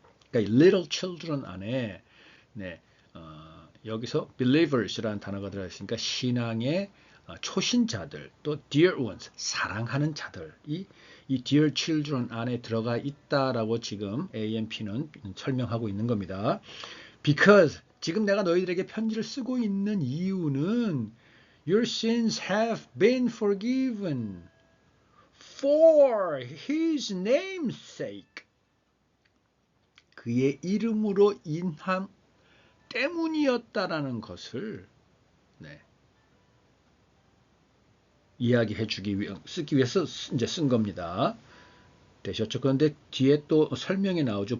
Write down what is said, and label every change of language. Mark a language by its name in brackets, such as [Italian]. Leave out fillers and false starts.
[Korean] 그러니까 little children 안에 네, 여기서 believers라는 단어가 들어가 있으니까 신앙의 초신자들, 또 dear ones, 사랑하는 자들, 이 dear children 안에 들어가 있다라고 지금 AMP는 설명하고 있는 겁니다. [English] Because [Korean] 지금 내가 너희들에게 편지를 쓰고 있는 이유는 [English] your sins have been forgiven for his name's sake. [Korean] 그의 이름으로 인함 때문이었다라는 것을 네, 이야기해 주기 위해 쓰기 위해서 이제 쓴 겁니다. 되셨죠? 그런데 뒤에 또 설명이 나오죠.